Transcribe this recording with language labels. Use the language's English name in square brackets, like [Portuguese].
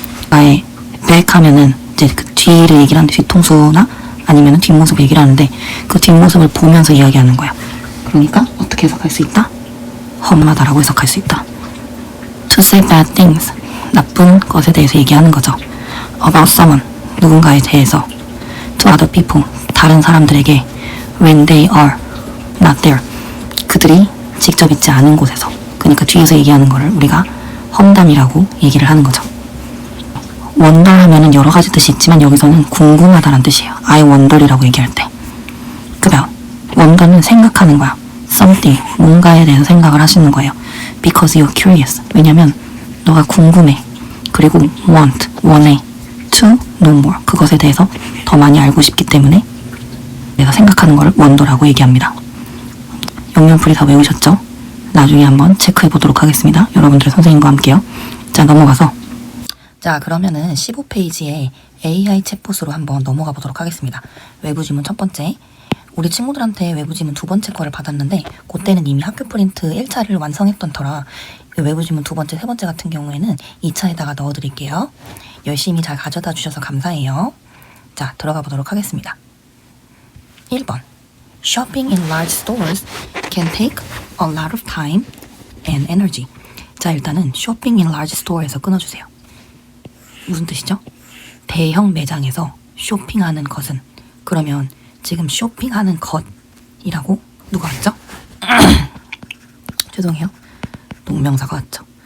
[Korean] 나의 back 하면은 이제 그 뒤를 얘기를 하는데 뒤통수나 아니면 뒷모습 얘기를 하는데 그 뒷모습을 보면서 이야기하는 거야. 그러니까 어떻게 해석할 수 있다? 험하다라고 해석할 수 있다. [English] to say bad things, [Korean] 나쁜 것에 대해서 얘기하는 거죠. [English] about someone, [Korean] 누군가에 대해서. [English] to other people, [Korean] 다른 사람들에게. [English] when they are not there, [Korean] 그들이 직접 있지 않은 곳에서. 그러니까 뒤에서 얘기하는 거를 우리가 험담이라고 얘기를 하는 거죠. wonder 하면은 여러 가지 뜻이 있지만 여기서는 궁금하다는 뜻이에요. I wonder이라고 얘기할 때. 그다음 wonder는 생각하는 거야. something, 뭔가에 대해서 생각을 하시는 거예요. [English] because you're curious. [Korean] 왜냐면 너가 궁금해. 그리고 want, 원해. [English] to know more, [Korean] 그것에 대해서 더 많이 알고 싶기 때문에 내가 생각하는 걸 wonder라고 얘기합니다. 영양풀이 다 외우셨죠? 나중에 한번 체크해 보도록 하겠습니다. 여러분들의 선생님과 함께요. 자, 넘어가서 자, 그러면은 15페이지에 AI 챗봇으로 한번 넘어가 보도록 하겠습니다. 외부 지문 첫 번째. 우리 친구들한테 외부 지문 두 번째 거를 받았는데 그때는 이미 학교 프린트 1차를 완성했던 터라 외부 지문 두 번째, 세 번째 같은 경우에는 2차에다가 넣어드릴게요. 열심히 잘 가져다 주셔서 감사해요. 자, 들어가 보도록 하겠습니다. 1번. [English] Shopping in large stores can take a lot of time and energy. [Korean] 자, 일단은 [English] shopping in large store [Korean] 에서 끊어주세요. 무슨 뜻이죠? 대형 매장에서 쇼핑하는 것은. 그러면 지금 쇼핑하는 것이라고 누가 왔죠? 죄송해요. 동명사가 왔죠.